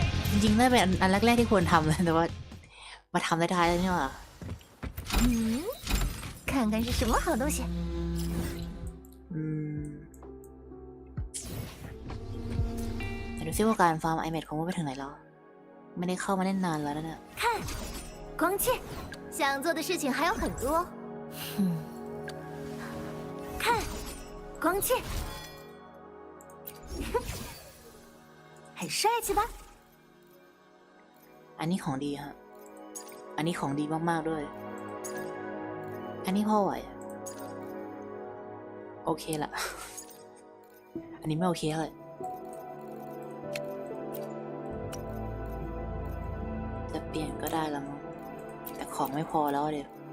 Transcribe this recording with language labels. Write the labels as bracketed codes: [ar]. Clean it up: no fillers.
[th] จริงๆน่าเป็นอันแรกๆที่ควรทำเลยแต่ว่ามาทำได้ท้ายแล้วนี่หว่า [zh] 看看是什么好东西。 [th] แต่ดูซิว่าการฟาร์ม iMac ของมันไปถึงไหนแล้วไม่ได้เข้ามาเล่นนานแล้วนะเนี่ย [zh] 看光剑想做的事情还有很多看光剑很帅气吧 [th] อันนี้ของดีฮะอันนี้ของดีมากๆด้วยอันนี้พ่อไหวโอเคละอันนี้ไม่โอเคเลยจะเปลี่ยนก็ได้ละมั้งแต่ของไม่พอแล้วเดี๋ยว